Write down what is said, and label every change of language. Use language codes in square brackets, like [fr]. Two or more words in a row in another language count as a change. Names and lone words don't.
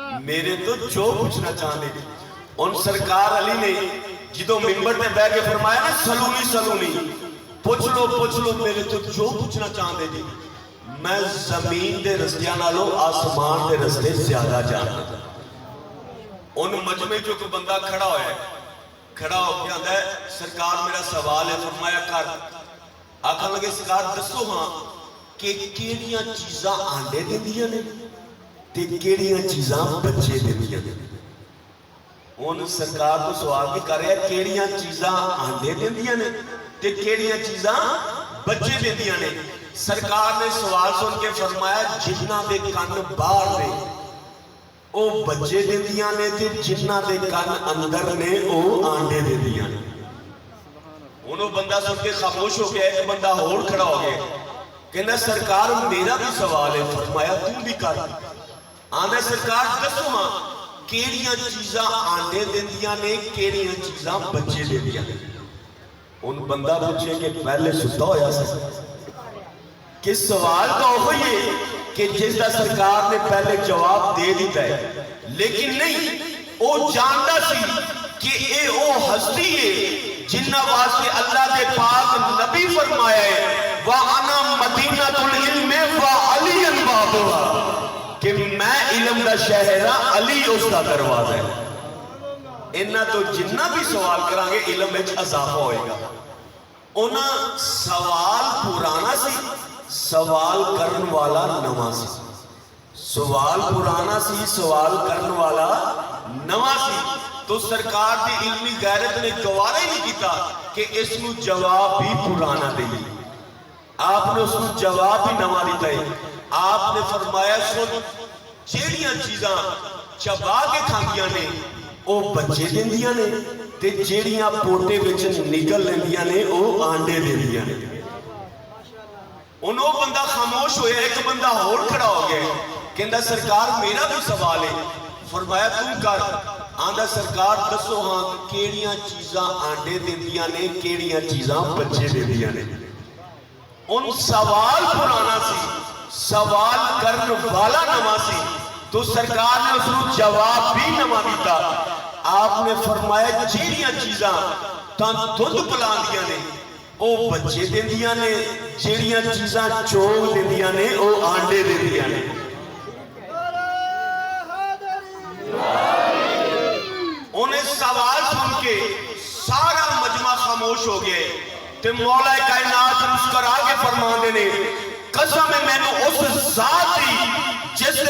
[pa] میرے تو جو پوچھنا چاہتے ان سرکار علی نے جدو ممبر تے بیٹھ کے فرمایا نا [ar] سلونی سلونی [pa] پوچھ لو میرے تو جو پوچھنا چاہتے جی میں زمین دے رستیاں نالوں آسمان دے رستے زیادہ جانتا ان مجمع جو کوئی بندہ کھڑا ہوا ہے کھڑا ہو کے آتا ہے سرکار میرا سوال ہے فرمایا کر آکھن لگے سرکار دسو ہاں کہ کیڑیاں چیزاں آنڈے دیندیاں نے تے کیڑیاں چیزاں بچے دیندیاں نے ان سرکار تو سوال بھی کر رہے ہیں کیڑیاں چیزاں آنڈے دیندیاں نے تے کیڑیاں چیزاں بچے دیندیاں نے سرکار نے سوال سن کے فرمایا جنہ دے کن باہر نے او بچے دیندیاں نے تے جنہ دے کن اندر نے او آنڈے دیندیاں نے انہوں بندہ سن کے خاموش ہو گیا ایک بندہ اور کھڑا ہو گیا کہنا سرکار میرا بھی سوال ہے فرمایا تم بھی کر آنے سرکار دسو ہاں کیڑیاں چیزاں آنڈے دیندیاں نے کیڑیاں چیزاں بچے دیندیاں نے ان بندہ پوچھے کہ پہلے ستا ہویا سا کہ سوال تو ہوئی کہ جس دا سرکار نے پہلے جواب دے دیتا ہے لیکن نہیں او جانتا سی کہ اے او ہستی ہے جنہ واسطے اللہ دے پاک نبی فرمایا ہے [ar] وَأَنَا مَدِينَةُ الْعِلْمِ وَعَلِيًا بَابُهَا [pa] کہ میں علم دا شہرہ علی اس دا دروازہ ہے انہاں تو جنہ بھی سوال کرانگے علم میں اضافہ ہوئے گا انہاں سوال پرانا سی سوال کرن والا نواں سی سوال پرانا سی سوال کرن والا نواں سی تو سرکار دی علمی غیرت نے گوارا ہی نہیں کیتا کہ اس نو جواب بھی پرانا دے آپ نے اس نو جواب بھی نواں دیتا ہے آپ نے فرمایا سن جیڑیاں چیزاں چبا کے کھاندیاں نے او بچے دیندیاں نے تے جیڑیاں پوٹے وچ نکل لیندیاں نے او آنڈے دیندیاں نے انہوں بندہ خاموش ہویا ایک بندہ اور کھڑا ہو گیا کہندہ سرکار میرا بھی سوال ہے فرمایا تم کر آندہ سرکار دسو ہاں کیڑیاں چیزاں آنڈے دیندیاں نے کیڑیاں چیزاں بچے دیندیاں نے ان سوال پرانا سی سوال کرن والا نواں سی تو سرکار نے اس کو جواب بھی نواں دیتا آپ نے فرمایا جیڑیاں چیزاں تاں دودھ پلاندیاں نے او بچے دیندیاں نے جیڑیاں چیزاں چوگ دیندیاں نے او آنڈے دیندیاں نے انہیں سوال سن کے سارا مجمع خاموش ہو گئے تے مولا کائنات مسکرا کے فرماندے نے قسم میں نے اس ذات دی جس نے